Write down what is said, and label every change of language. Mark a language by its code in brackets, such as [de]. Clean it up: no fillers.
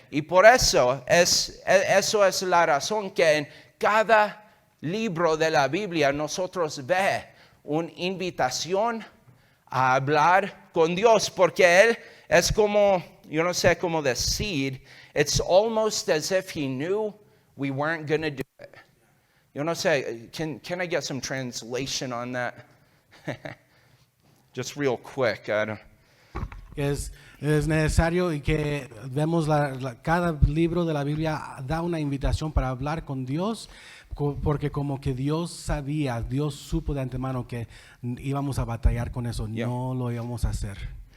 [es] Y por eso es la razón que en cada libro de la Biblia nosotros ve una invitación a hablar con Dios, porque Él es como, yo no sé cómo decir, [en] it's almost as if He knew we weren't going to do it. [es] Yo no sé, [en] can I get some translation on that? Just real quick. [es] Es necesario y que vemos cada libro de la Biblia da una invitación para hablar con Dios, porque como que Dios sabía, Dios supo de antemano que íbamos a batallar con eso, no lo íbamos a hacer.